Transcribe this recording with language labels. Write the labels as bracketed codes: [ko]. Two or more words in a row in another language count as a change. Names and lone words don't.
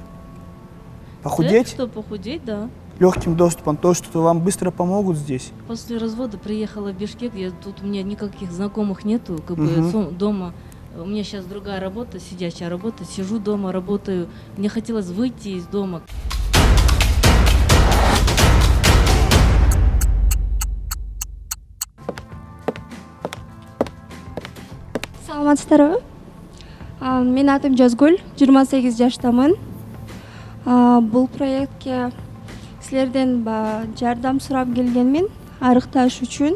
[ru] Похудеть? Что, похудеть, да. Легким доступом, то, что вам быстро помогут здесь. После развода приехала в Бишкек, тут у меня никаких знакомых нету, как бы Мгм. дома. У меня сейчас другая работа, сидячая работа, сижу дома, работаю. Мне хотелось выйти из дома. [ky] Саламатсыздарбы? Менин атым Жазгүл, 28 жаштамын. Бул проектке силерден жардам сурап келгенмин, арыкташ үчүн.